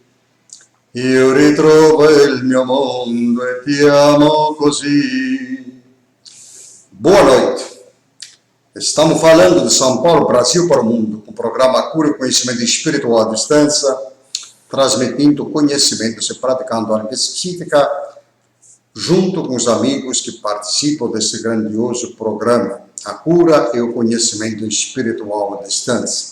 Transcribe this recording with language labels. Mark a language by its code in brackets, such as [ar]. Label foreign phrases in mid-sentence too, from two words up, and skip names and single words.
[it] io ritrovo il mio mondo e ti amo così. [pt] Boa noite. Estamos falando de São Paulo, Brasil para o mundo, com o programa Cura e Conhecimento Espiritual à Distância, transmitindo conhecimentos e praticando a arte psíquica, junto com os amigos que participam desse grandioso programa, a cura e o conhecimento espiritual à distância.